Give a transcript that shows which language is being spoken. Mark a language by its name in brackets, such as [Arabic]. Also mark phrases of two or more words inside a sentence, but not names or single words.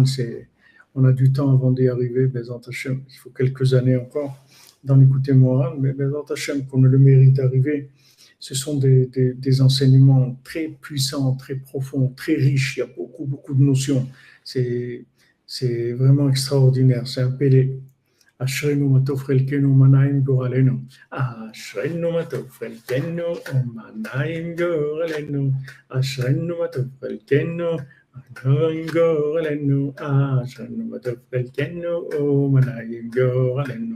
[French] On a du temps avant d'y arriver, [Hebrew] בעזרת השם. [French] Il faut quelques années encore dans l'écoute Moran, mais [Hebrew] בעזרת השם, [French] qu'on a le mérite d'arriver. Ce sont des enseignements très puissants, très profonds, très riches. Il y a beaucoup, beaucoup de notions. C'est vraiment extraordinaire. C'est un pélé. [Hebrew] אשרינו מה טוב חלקנו ומה נעים גורלנו. אשרינו מה טוב חלקנו ומה נעים גורלנו. אשרינו מה טוב חלקנו ונעים גורלנו. אשרינו מה טוב חלקנו ומה נעים גורלנו.